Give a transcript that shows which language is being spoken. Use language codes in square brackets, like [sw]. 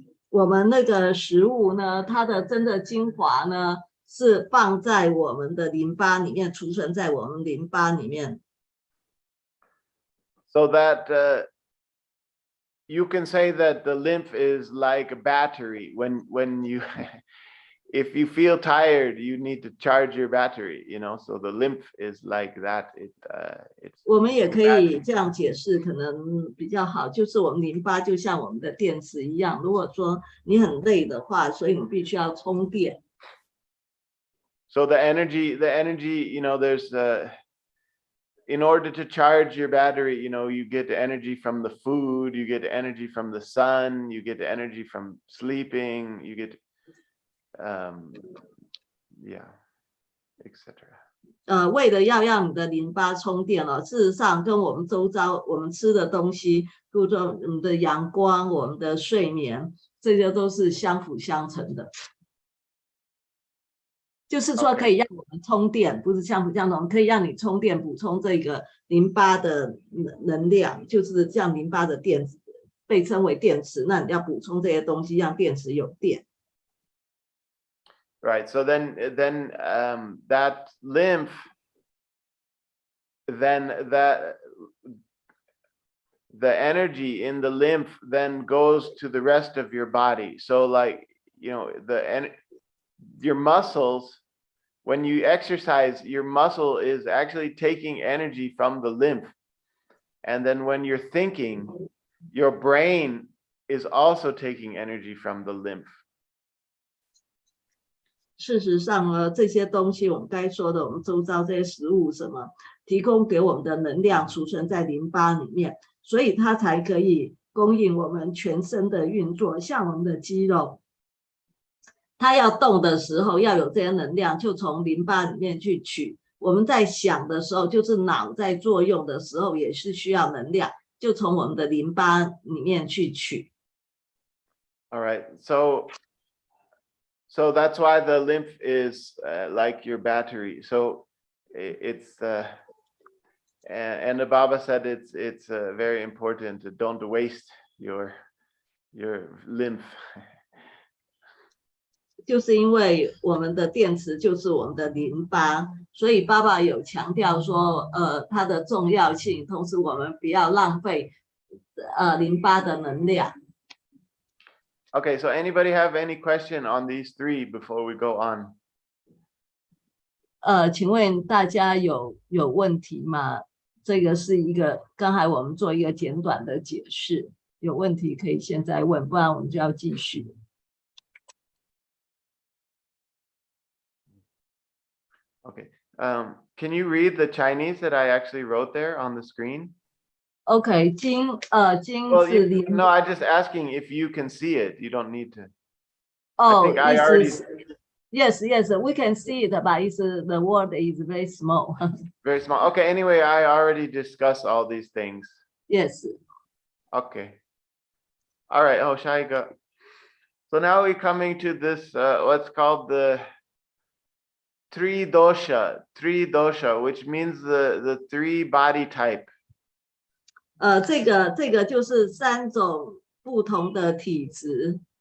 [zh] 我们那个食物呢，它的真的精华呢，是放在我们的淋巴里面，储存在我们淋巴里面。 [en] So that you can say that the lymph is like a battery. When you if you feel tired, you need to charge your battery, you know. So the lymph is like that. It's [zh] 我们也可以这样解释，可能比较好，就是我们淋巴就像我们的电池一样。如果说你很累的话，所以你必须要充电。 [en] So the energy, you know, there's in order to charge your battery, you know, you get the energy from the food, you get the energy from the sun, you get the energy from sleeping, you get yeah, etc. [zh] 为了要让你的淋巴充电了，事实上跟我们周遭我们吃的东西，比如说我们的阳光、我们的睡眠，这些都是相辅相成的。就是说可以让我们充电，不是相辅相成，可以让你充电，补充这个淋巴的能量，就是像淋巴的电子被称为电池，那你要补充这些东西，让电池有电。 [en] Right. So then that lymph, then the energy in the lymph then goes to the rest of your body. So like, you know, your muscles when you exercise, your muscle is actually taking energy from the lymph. And then when you're thinking, your brain is also taking energy from the lymph. [zh] 事实上呢，这些东西我们该说的，我们周遭这些食物什么，提供给我们的能量储存在淋巴里面，所以它才可以供应我们全身的运作。像我们的肌肉，它要动的时候要有这些能量，就从淋巴里面去取。我们在想的时候，就是脑在作用的时候，也是需要能量，就从我们的淋巴里面去取。 [en] All right, so that's why the lymph is like your battery. So it's and the Baba said it's very important. Don't waste your lymph. [zh] 就是因为我们的电池就是我们的淋巴，所以爸爸有强调说，它的重要性，同时我们不要浪费淋巴的能量。 [en] Okay, so anybody have any question on these three before we go on? [zh] 请问大家有问题吗？这个是一个，刚才我们做一个简短的解释，有问题可以现在问，不然我们就要继续。 [en] Okay, can you read the Chinese that I actually wrote there on the screen? [zh] OK， 金 [en] Well, [zh] 是淋。 [en] no, I'm just asking if you can see it. You don't need to. Oh, I think I already. Yes, we can see it, but the word is very small. Very small. Okay, anyway, I already discussed all these things. Yes. Okay. All right. Oh, Shaiga. So now we're coming to this, what's called the three dosha, which means the three body type. [zh] 这个就是3种不同的体质。